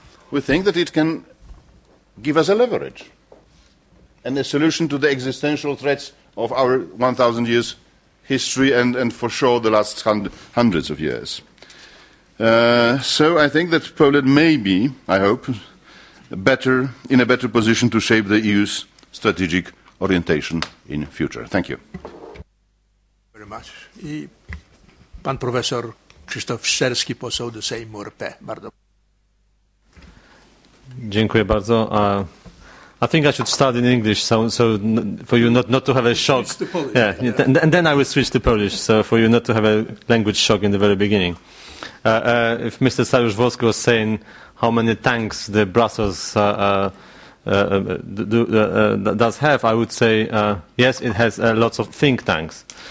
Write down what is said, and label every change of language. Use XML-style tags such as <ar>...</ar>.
<en>We think that it can give us a leverage and a solution to the existential threats of our 1,000 years history and for sure the last hundreds of years. So I think that Poland may be, I hope, better in a better position to shape the EU's strategic orientation in future. Thank you. Very much.</en> <pl>I pan profesor Krzysztof Szczerski, poseł do Sejmu RP. Bardzo. Dziękuję bardzo.</pl> <en>I think I should start in English, so for you not to have a shock. Switch to Polish. Yeah, and then I will switch to Polish, so for you not to have a language shock in the very beginning. If Mr. Sajusz Woski was saying how many tanks the Brussels does have, I would say yes, it has lots of think tanks.</en>